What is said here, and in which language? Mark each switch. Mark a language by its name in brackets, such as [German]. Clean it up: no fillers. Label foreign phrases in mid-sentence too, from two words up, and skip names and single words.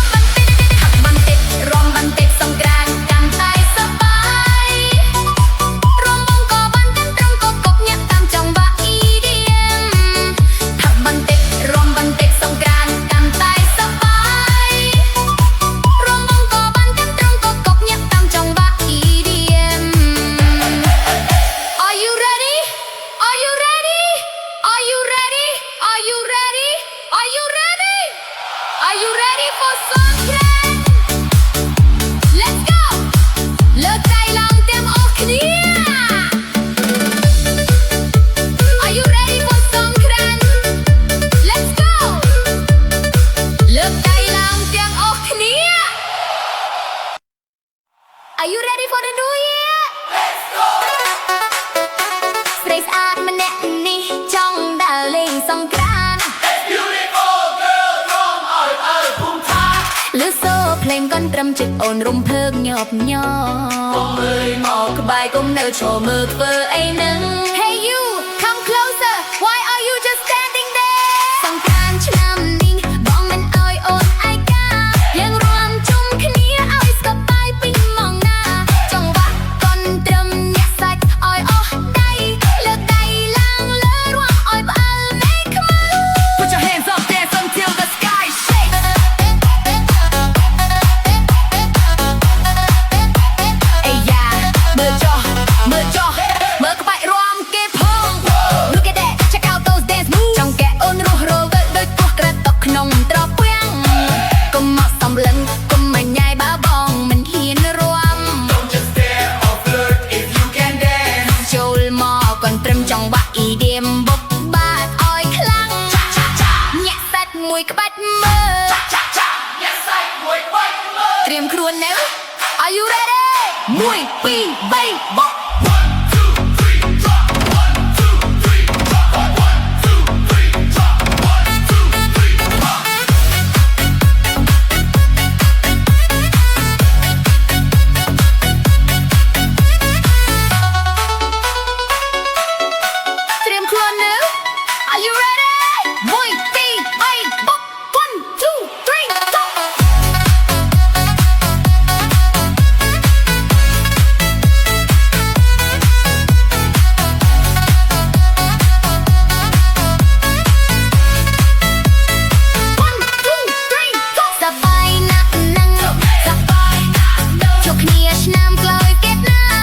[Khmer] បន្តិចផឹកបន្តិចរួមបន្តិចសង្ក្រាន្តកាន់តែសប្បាយរួមបងក៏បានទាំងត្រង់ក៏កប់ញាក់តាមចង្វាក់ EDM ផឹកបន្តិចរួមបន្តិចសង្ក្រាន្តកាន់តែសប្បាយរួមបងក៏បានទាំងត្រង់ក៏កប់ញាក់តាមចង្វាក់ EDM [English] Are you ready Are you ready Are you ready Are you ready Are you ready Are you ready for Songkran Let's go [Khmer] លើកដៃឡើងទាំងអស់គ្នា [English] Are you ready for Songkran Let's go [Khmer] លើកដៃឡើងទាំងអស់គ្នា [English] Are you ready for the new year Let's go [Khmer] ស្រីស្អាតម្នាក់នេះចង់ដើរលេងសង្ក្រាន្ត [English] Beautiful girl [Khmer] រំឲ្យភូមិឋានលើសូភ្លេងកូនត្រឹមចិត្តអូន រំភើបញាប់ញ័រកុំអើយមកក្បែរកុំនៅឈរមើលធ្វើអីនឹង [English] Hey you come closer why are you just standing there [Khmer] សង្ក្រានឆ្នាំនេះបងមិនអើយអូនឯកាយើងរួមជុំគ្នាឲ្យស្កបាយពីម៉ងណាចង្វាក់កូនត្រឹមញាក់សាច់ឲ្យអស់ដៃលើកដៃឡើងលើរួមឲ្យផ្អើលមេខ្មៅ [English] Put your hands up dance until the sky shakes [Khmer] អេយ៉ាមើលចុះមើលចុះមើលក្បាច់រួមគេផង [English] Look at that check out those dance moves [Khmer] ចង់កែអូនរស់រវើកដូចពស់ក្រាត់តក្នុងត្រពាំងកុំមកសំឡឹងកុំមកញ៉ៃបើបងមិនហ៊ានរួម [English] Don't just stare or flirt if you can dance [Khmer] ចូលមកកូនត្រឹមចង្វាក់ EDM បុកបាត់ឲ្យខ្លាំង Cha cha cha ញាក់សាច់មួយក្បាច់មើល [English] cha cha cha Yes I would wait [Khmer] ត្រៀមខ្លួននៅ [English] Are you ready [Khmer] 1 2 3 បក [English] 1 2 3 drop 1 2 3 drop 1 2 3 drop 1 2 3 drop [Khmer] ត្រៀមខ្លួននៅ [English] Are you ready [Khmer] 1 2 3 បក 1 2 3 stop សបាយណាស់នឹងសបាយណាស់ជួបគ្នាឆ្នាំក្រោយទៀតណា